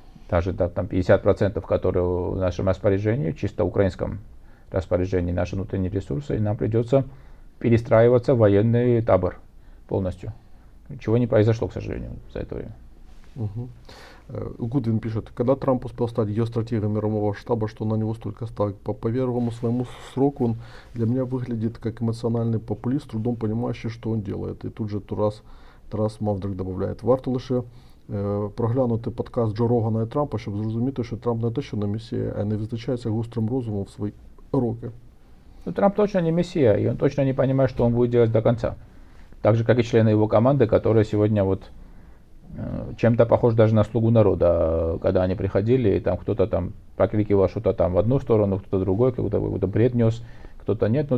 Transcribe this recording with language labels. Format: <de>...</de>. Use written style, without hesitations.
<ru>Даже да, там 50%, которые в нашем распоряжении, чисто украинском распоряжении, наши внутренние ресурсы, и нам придется перестраиваться в военный табор полностью. Чего не произошло, к сожалению, за это время. Гудвин пишет, когда Трамп успел стать геостратегом мирового штаба, что на него столько ставок? По первому своему сроку он для меня выглядит как эмоциональный популист, с трудом понимающий, что он делает. И тут же Тарас Мавдрик добавляет,</ru> <uk>варто лише проглянути подкаст Джо Рогана і Трампа, щоб зрозуміти, що Трамп не те, що не месія, а не визначається гострим розумом в свої роки.</uk> <ru>Ну, Трамп точно не мессия, и он точно не понимает, что он будет делать до конца. Так же, как и члены его команды, которые сегодня вот чем-то похож даже на слугу народа, когда они приходили, и там кто-то там покрикивал что-то там в одну сторону, кто-то другой, какой-то бред нес, кто-то нет.</ru>